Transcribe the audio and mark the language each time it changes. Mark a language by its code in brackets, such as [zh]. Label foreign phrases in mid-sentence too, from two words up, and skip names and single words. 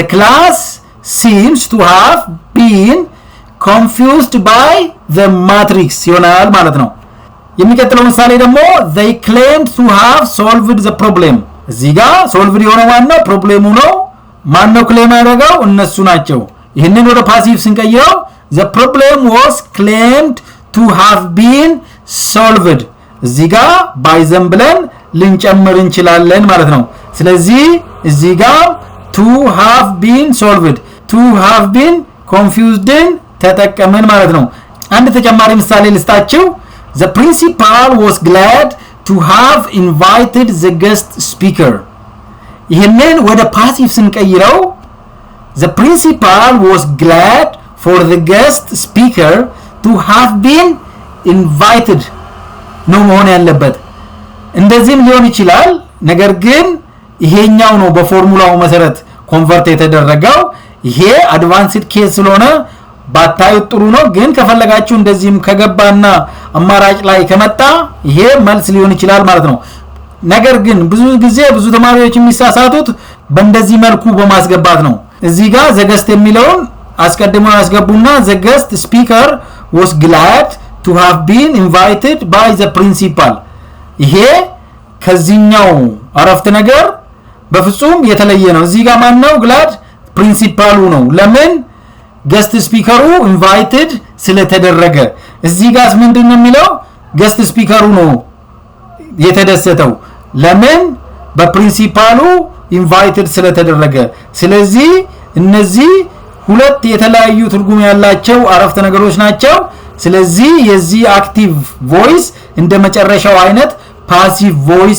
[en] class seems to have been confused by the matrix [am] ይሆናል ማለት ነው የሚቀጥለው ምሳሌ ደግሞ [en] they claimed to have solved the problem [am] እዚህ ጋር solved የሆነው ማነው ፕሮብሌሙ ነው ማነው ክሌም ያደረገው እነሱ ናቸው ይሄንን ወደ ፓሲቭ ስንቀይረው [en] the problem was claimed to have been solved [am] እዚህ ጋር [en] by them [am] ብለን ልንጨምር እንችላለን ማለት ነው ስለዚህ እዚህ ጋር [en] to have been solved to have been confused [am] ተጠቀመን ማለት ነው አንድ ተጨማሪ ምሳሌ ልስጣችሁ [en] the principal was glad to have invited the guest speaker [am] ይሄንን ወደ ፓሲቭ ስንቀይረው [en] the principal was glad for the guest speaker to have been invited [am] ነው መሆን ያለበት እንደዚህም ሊሆን ይችላል ነገር ግን ይሄኛው ነው በፎርሙላው መሰረት ኮንቨርት የተደረገው ይሄ [en] advanced case [am] ስለሆነ ባታዩ ጥሩ ነው ግን ከፈለጋችሁ እንደዚህም ከገባና አማራጭ ላይ ከመጣ ይሄ መልስ ሊሆን ይችላል ማለት ነው ነገር ግን ብዙ ጊዜ ብዙ ተማሪዎች የሚሳሳቱት በእንደዚህ መልኩ በማስገባት ነው እዚህ ጋር [en] the guest [am] የሚለውን አስቀድመው ያስገቡና [en] the guest speaker was glad to have been invited by the principal [am] ይሄ ከዚህኛው አረፍተ ነገር በፍጹም የተለየ ነው እዚህ ጋር ማን ነው glad ፕሪንሲፓሉ ነው ለምን [en] guest speaker invited [am] ስለተደረገ እዚህ ጋር ምንድነው የሚለው [en] guest speaker [am] ነው የተደሰተው ለምን በፕሪንሲፓሉ invited ስለተደረገ ስለዚህ እነዚህ ሁለት የተለያዩ ትርጉም ያላቸው አረፍተ ነገሮች ናቸው ስለዚህ የዚህ [en] active voice [am] እንደ መጨረሻው አይነት [en] passive voice